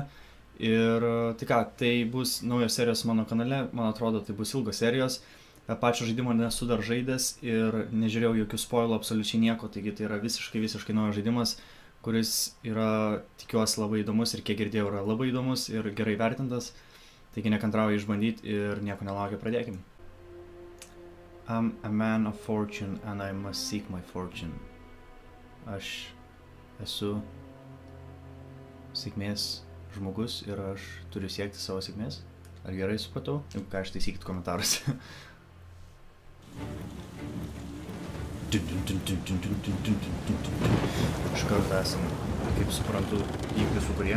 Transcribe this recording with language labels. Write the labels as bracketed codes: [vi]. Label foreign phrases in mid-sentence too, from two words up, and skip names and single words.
[lt] Ir tai ką, tai bus naujos serijos mano kanale, man atrodo tai bus ilgos serijos. Pačio žaidimo nesu dar žaidęs ir nežiūrėjau jokių spoilų, absoliučiai nieko, taigi tai yra visiškai naujas žaidimas, kuris yra, tikiuosi, labai įdomus ir kiek girdėjau yra labai įdomus ir gerai vertintas. Taigi nekantrauju išbandyti ir nieko nelaukia, pradėkim. [en] I'm a man of fortune and I must seek my fortune. [lt] Aš esu sėkmės žmogus ir aš turiu siekti savo sėkmės. Ar gerai supratau? Jeigu ką, aš taisykit komentaruose. Iš karto esam, kaip suprantu, įvykių sūkurie.